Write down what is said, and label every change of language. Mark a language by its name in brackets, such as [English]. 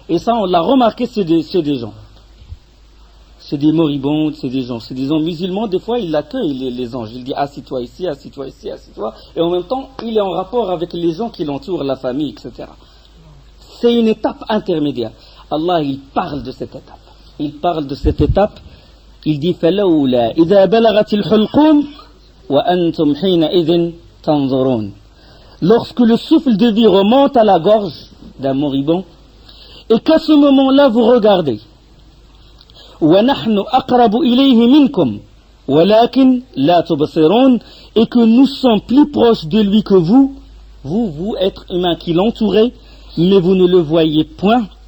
[French] Et ça, on l'a remarqué chez des gens. C'est des moribonds, c'est des gens musulmans, des fois, ils l'accueillent, les anges. Il dit, assis-toi ici, assis-toi ici, assis-toi. Et en même temps, il est en rapport avec les gens qui l'entourent, la famille, etc. C'est une étape intermédiaire. Allah, il parle de cette étape. Il parle de cette étape. Il dit, [Arabic] فَلَوْلَا إِذَا بَلَغَتِ الْحُلْقُومِ وَأَنْتُمْ حِينَئِذٍ تَنْظُرُونَ. [French] Lorsque le souffle de vie remonte à la gorge d'un moribond, et qu'à ce moment-là, vous regardez. [Arabic] وَنَحْنُ أَقْرَبُ إِلَيْهِ مِنْكُمْ وَلَكِنْ لَا تُبْصِرُونَ. [French] Et que nous sommes plus proches de lui que vous, êtres humains qui l'entourez, mais vous ne le voyez point.